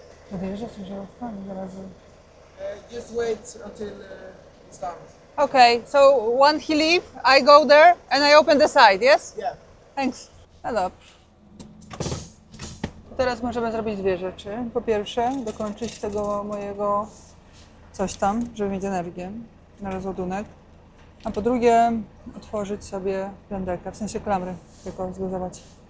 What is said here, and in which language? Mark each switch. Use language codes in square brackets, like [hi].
[pl] Podjeżdżasz ciężarówka? Zaraz. [en] Just wait until it's done. Okay, so when he leave, I go there and I open the side, yes? Yeah. Thanks. [pl] No dobrze. Teraz możemy zrobić dwie rzeczy. Po pierwsze, dokończyć tego mojego coś tam, żeby mieć energię na rozładunek. A po drugie, otworzyć sobie pęderkę, w sensie klamry, tylko zluzować.